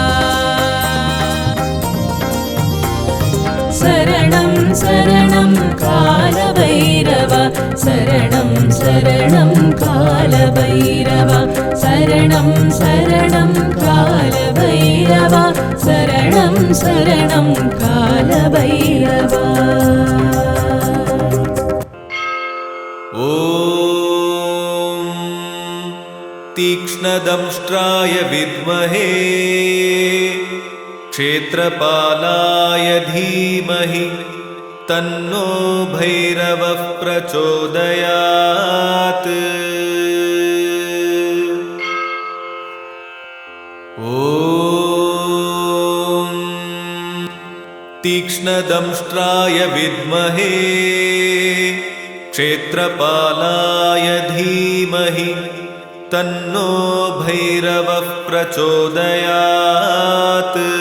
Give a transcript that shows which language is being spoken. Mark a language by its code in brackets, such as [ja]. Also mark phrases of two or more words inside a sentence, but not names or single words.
[ta] சரணம் சரணம் கால பைரவா, சரணம் சரணம் கால பைரவா, சரணம் சரணம் கால பைரவா, சரணம் சரணம் கால பைரவா. [sa] ஓம் तीक्ष्णदंष्ट्राय विद्महे क्षेत्रपालाय धीमहि तन्नो भैरवः प्रचोदयात्। ॐ तीक्ष्णदंष्ट्राय विद्महे क्षेत्रपालाय धीमहि तन्नो भैरवः प्रचोदयात्।